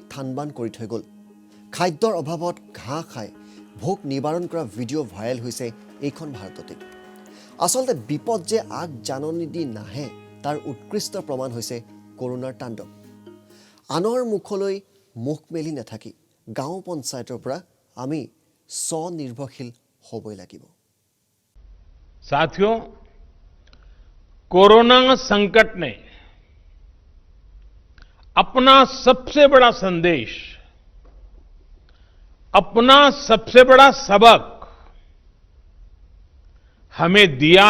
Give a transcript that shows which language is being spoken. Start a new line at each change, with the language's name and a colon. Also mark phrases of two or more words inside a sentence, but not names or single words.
Assamese: থানবান কৰি থৈ গ'ল খাদ্যৰ অভাৱত ঘাঁহ খাই ভোক নিবাৰণ কৰা
English: video viral
Assamese: হৈছে এইখন ভাৰততে আচলতে বিপদ যে আগ জাননী দি নাহে তাৰ উৎকৃষ্ট প্ৰমাণ হৈছে কৰোনাৰ তাণ্ডৱ আনৰ মুখলৈ মুখ মেলি নাথাকি গাঁও পঞ্চায়তৰ পৰা আমি স্বনিৰ্ভৰশীল হ'বই লাগিব
Hindi: साथियों कोरोना संकट ने अपना सबसे बड़ा संदेश अपना सबसे बड़ा सबक हमें दिया